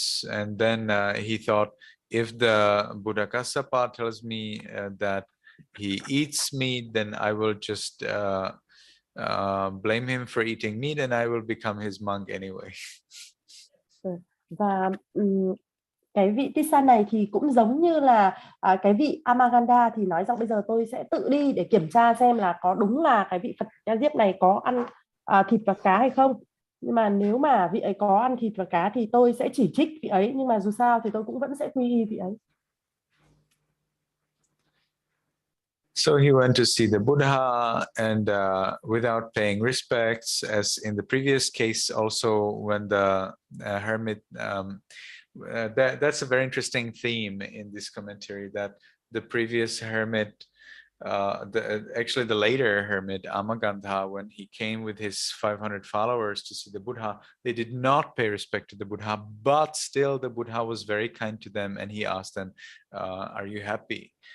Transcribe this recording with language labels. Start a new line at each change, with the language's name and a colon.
English: And then he thought, if the Buddha Kassapa tells me that he eats meat, then I will just blame him for eating meat and I will become his monk anyway.
Vietnamese: Và cái vị Tissa này thì cũng giống như là cái vị Amaganda thì nói rằng bây giờ tôi sẽ tự đi để kiểm tra xem là có đúng là cái vị Phật Ca Diếp này có ăn thịt và cá hay không. Nhưng mà nếu mà vị ấy có ăn thịt và cá thì tôi sẽ chỉ trích vị ấy, nhưng mà dù sao thì tôi cũng vẫn sẽ quy y vị ấy.
English: So he went to see the Buddha, and without paying respects, as in the previous case also, when the hermit, that's a very interesting theme in this commentary, that the previous hermit, actually the later hermit Amagandha, when he came with his 500 followers to see the Buddha, they did not pay respect to the Buddha, but still the Buddha was very kind to them, and he asked them, are you happy?